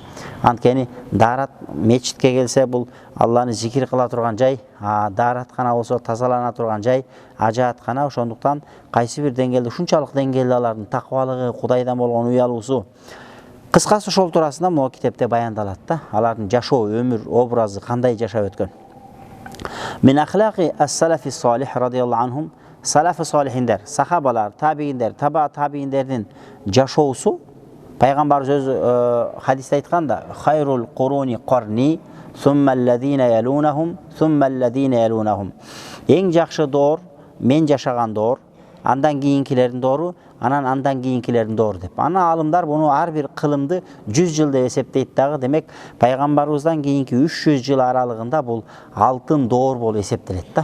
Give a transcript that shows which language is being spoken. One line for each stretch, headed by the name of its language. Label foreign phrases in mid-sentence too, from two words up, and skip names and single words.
Kyrgyz: Анткени даарат мечитке келсе бул Алланы зикир кыла турган жай, даараткана болсо тазалана турган жай, ажааткана. Ошондуктан кайсы бир деңгээлде ушунчалык деңгээлде алардын такыбалыгы, Кудайдан болгон уялуусу. Кыскасы ошол туурасында могу китепте баяндалат да. Алардын жашоо, өмүр образы кандай жашап өткөн.
Arabic: من أخلاق السلف الصالح رضي الله عنهم.
Kyrgyz: Салафы салихиндер, сахабалар, табииндер, таба табииндердин жашоосу пайгамбарыбыз өзү хадисте айтканда:
Arabic: "خير القرون قرني ثم الذين يلونهم ثم الذين يلونهم."
Kyrgyz: Эң жакшы доор мен жашаган доор, андан кийинкилердин доору, андан кийинкилердин доору деп. Ана алымдар буну ар бир кылымды 100 жыл деп эсептейт дагы. Демек пайгамбарыбыздан кийинки 300 жыл аралыгында бул алтын доор болуп эсептелет да.